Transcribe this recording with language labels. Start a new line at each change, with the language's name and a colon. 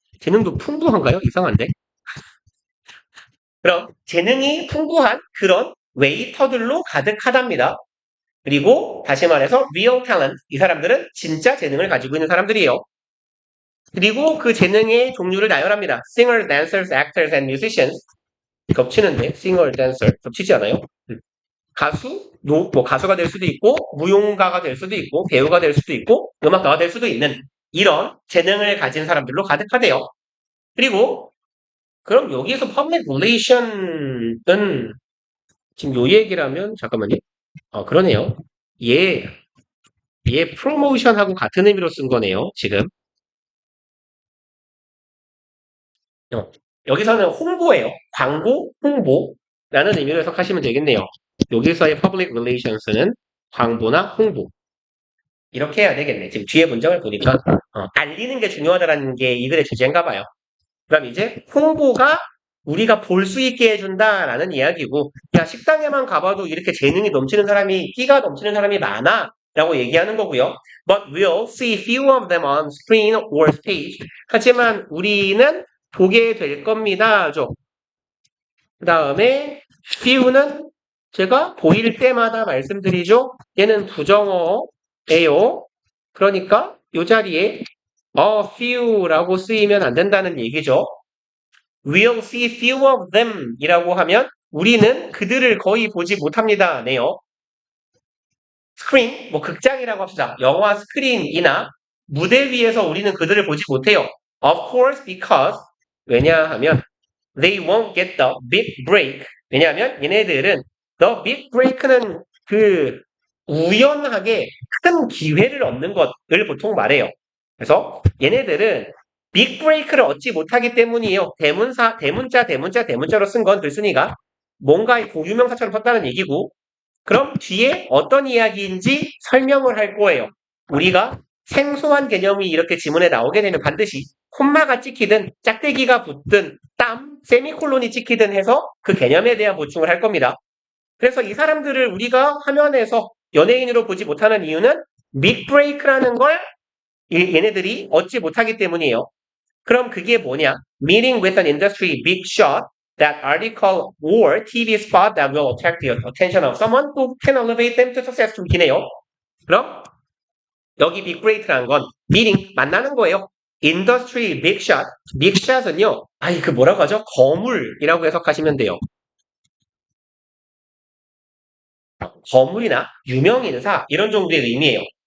Korean: 재능도 풍부한가요? 이상한데. 그럼 재능이 풍부한 그런 웨이터들로 가득하답니다. 그리고 다시 말해서
English: real talent.
Korean: 이 사람들은 진짜 재능을 가지고 있는 사람들이에요. 그리고 그 재능의 종류를 나열합니다.
English: Singers, dancers, actors, and musicians.
Korean: 겹치는데
English: singer, dancer
Korean: 겹치지 않아요? 가수, 뭐 가수가 될 수도 있고 무용가가 될 수도 있고 배우가 될 수도 있고 음악가가 될 수도 있는 이런 재능을 가진 사람들로 가득하대요. 그리고 그럼 여기서 public relation은 지금 요 얘기라면 잠깐만요. 그러네요. 얘 프로모션하고 같은 의미로 쓴 거네요. 지금. 여기서는 홍보예요. 광고, 홍보라는 의미로 해석하시면 되겠네요. 여기서의 public relations는 광고나 홍보. 이렇게 해야 되겠네. 지금 뒤에 문장을 보니까 알리는 게 중요하다는 게 이 글의 주제인가 봐요. 그럼 이제 홍보가 우리가 볼 수 있게 해준다라는 이야기고 야 식당에만 가봐도 이렇게 재능이 넘치는 사람이 끼가 넘치는 사람이 많아 라고 얘기하는 거고요.
English: But we'll see few of them on screen or stage.
Korean: 하지만 우리는 보게 될 겁니다. 그 다음에 few는 제가 보일 때마다 말씀드리죠. 얘는 부정어예요. 그러니까 이 자리에 a few라고 쓰이면 안 된다는 얘기죠.
English: We'll see few of them
Korean: 이라고 하면 우리는 그들을 거의 보지 못합니다. 네요. 스크린, 뭐 극장이라고 합시다. 영화 스크린이나 무대 위에서 우리는 그들을 보지 못해요.
English: Of course, because
Korean: 왜냐하면
English: they won't get the big break.
Korean: 왜냐하면 얘네들은
English: the big break
Korean: 는 그 우연하게 큰 기회를 얻는 것을 보통 말해요. 그래서 얘네들은 빅 브레이크를 얻지 못하기 때문이에요. 대문자로 쓴 건 글쓴이가 뭔가의 고유명사처럼 썼다는 얘기고 그럼 뒤에 어떤 이야기인지 설명을 할 거예요. 우리가 생소한 개념이 이렇게 지문에 나오게 되면 반드시 콤마가 찍히든 짝대기가 붙든 세미콜론이 찍히든 해서 그 개념에 대한 보충을 할 겁니다. 그래서 이 사람들을 우리가 화면에서 연예인으로 보지 못하는 이유는 빅 브레이크라는 걸 얘네들이 얻지 못하기 때문이에요. 그럼 그게 뭐냐?
English: Meeting with an industry big shot, that article or TV spot that will attract the attention of someone who can elevate them to success.
Korean: 좀 기네요. 그럼 여기 빅 브레이크라는 건 meeting, 만나는 거예요.
English: industry big shot. big shot
Korean: 은요. 그 뭐라고 하죠? 거물이라고 해석하시면 돼요. 거물이나 유명인사 이런 정도의 의미예요.